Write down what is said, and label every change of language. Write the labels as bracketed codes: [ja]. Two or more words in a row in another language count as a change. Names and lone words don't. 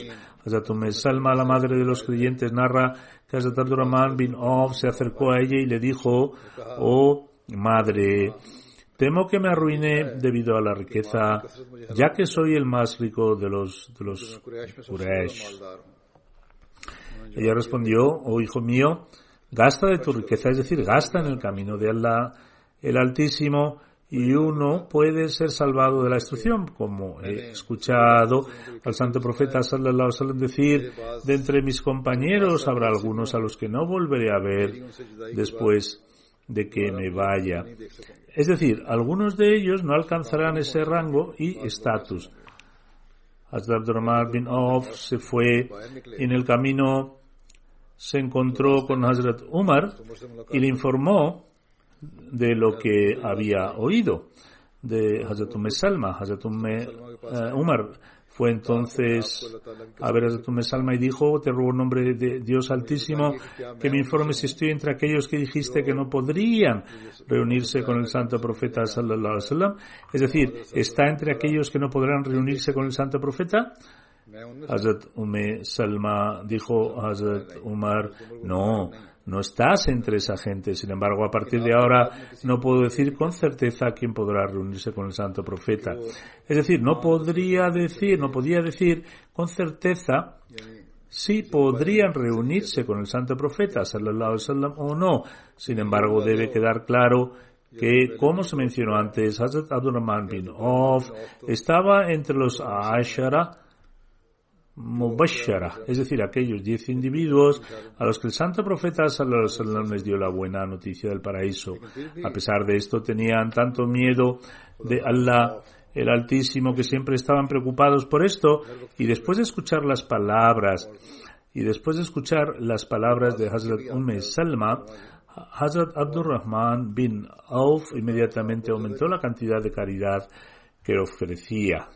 [es] Hazrat Salma, la madre de los creyentes, narra que Hazrat Abdurrahman bin Auf se acercó a ella y le dijo: oh madre, temo que me arruine debido a la riqueza, ya que soy el más rico de los Quraysh. Ella respondió: oh hijo mío, gasta de tu riqueza, es decir, gasta en el camino de Allah el Altísimo, y uno puede ser salvado de la destrucción, como he escuchado al santo profeta [ar] صلى الله عليه وسلم [es] decir: de entre mis compañeros habrá algunos a los que no volveré a ver después de que me vaya. Es decir, algunos de ellos no alcanzarán ese rango y estatus. Hazrat Abdurrahman bin Auf se fue y en el camino se encontró con Hazrat Umar y le informó de lo que había oído de Hazrat Salma. Hazrat Umar fue entonces a ver a Hazrat Salma y dijo: te ruego en nombre de Dios Altísimo que me informes si estoy entre aquellos que dijiste que no podrían reunirse con el santo profeta [ar] صلى الله عليه وسلم. [es] Es decir, ¿está entre aquellos que no podrán reunirse con el santo profeta? Hazrat Salma dijo a Hazrat Umar: no estás entre esa gente. Sin embargo, a partir de ahora no puedo decir con certeza quién podrá reunirse con el santo profeta. Es decir, no podía decir con certeza si podrían reunirse con el santo profeta [ar] صلى الله عليه وسلم [es] o no. Sin embargo, debe quedar claro que, como se mencionó antes, Hazrat Abdurrahman bin Auf estaba entre los [ar] عشرة مبشرة, [es] es decir, aquellos 10 individuos a los que el santo profeta [ar] صلى الله عليه وسلم [es] les dio la buena noticia del paraíso. A pesar de esto, tenían tanto miedo de Allah el Altísimo que siempre estaban preocupados por esto, y después de escuchar las palabras de Hazrat Salma, Hazrat Abdurrahman bin Auf inmediatamente aumentó la cantidad de caridad que ofrecía.